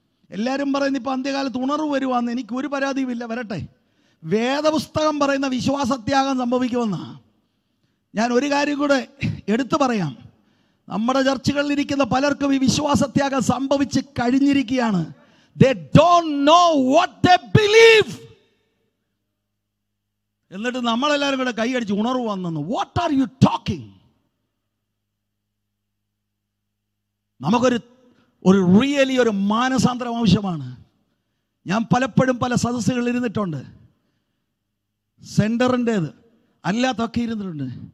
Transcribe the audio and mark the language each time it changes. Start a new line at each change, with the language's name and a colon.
Malayalam: എല്ലാവരും പറയുന്നു ഇപ്പം അന്ത്യകാലത്ത് ഉണർവ് വരുവാന്ന്. എനിക്ക് ഒരു പരാതിയുമില്ല, വരട്ടെ. വേദപുസ്തകം പറയുന്ന വിശ്വാസത്യാഗം സംഭവിക്കുമെന്നാ. ഞാൻ ഒരു കാര്യം കൂടെ എടുത്തു പറയാം. നമ്മുടെ ചർച്ചകളിൽ ഇരിക്കുന്ന പലർക്കും ഈ വിശ്വാസത്യാഗം സംഭവിച്ച് കഴിഞ്ഞിരിക്കുകയാണ്.
English: They don't know what they believe.
Malayalam: എന്നിട്ട് നമ്മളെല്ലാവരും കൂടെ കൈയടിച്ച് ഉണർവ് വന്നെന്ന്.
English: What are you talking?
Malayalam: നമുക്കൊരു റിയലി ഒരു മാനസാന്തരം ആവശ്യമാണ്. ഞാൻ പലപ്പോഴും പല സദസ്സുകളിൽ ഇരുന്നിട്ടുണ്ട്. സെൻറ്ററിൻ്റേത് അല്ലാത്തൊക്കെ ഇരുന്നിട്ടുണ്ട്.